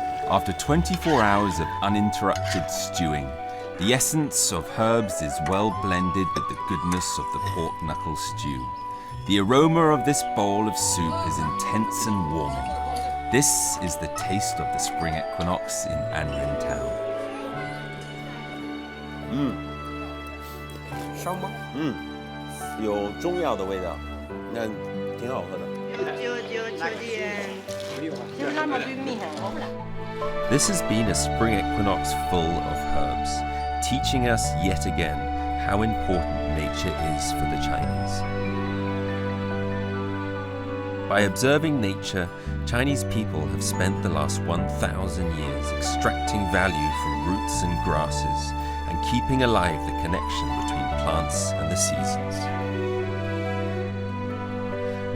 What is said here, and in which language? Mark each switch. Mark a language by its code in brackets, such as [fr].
[en] After 24 hours of uninterrupted stewing, the essence of herbs is well blended with the goodness of the pork knuckle stew. The aroma of this bowl of soup is intense and warming. This is the taste of the spring equinox in Anren town. [zh] 烧吗？有中药的味道，那挺好喝的。 [en] This has been a spring equinox full of herbs, teaching us yet again how important nature is for the Chinese. By observing nature, Chinese people have spent the last 1,000 years extracting value from roots and grasses and keeping alive the connection between plants and the seasons.